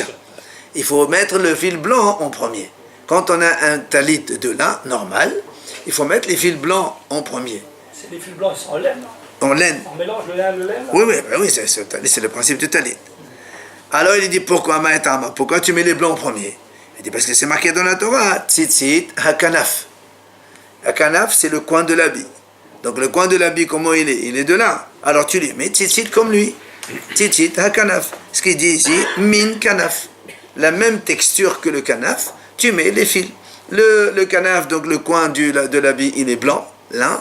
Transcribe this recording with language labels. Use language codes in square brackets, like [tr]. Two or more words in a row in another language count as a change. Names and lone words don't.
[fr] Il faut mettre le fil blanc en premier. Quand on a un talit de lin normal, il faut mettre les fils blancs en premier. C'est les fils blancs, ils sont en laine. En laine. On mélange le lin et le laine. Oui, c'est le principe du talit. Alors il dit, pourquoi tu mets les blancs en premier? Il dit, parce que c'est marqué dans la Torah, [he] ציצית הכנף. [fr] Hakanaf, c'est le coin de l'habit. Donc le coin de l'habit, comment il est? Il est de là. Alors tu lui mets tzitzit comme lui. [he] ציצית הכנף. [fr] Ce qu'il dit ici, [he] מין כנף. [fr] La même texture que le kanaf, tu mets les fils. Le kanaf, donc le coin de l'habit, il est blanc, là.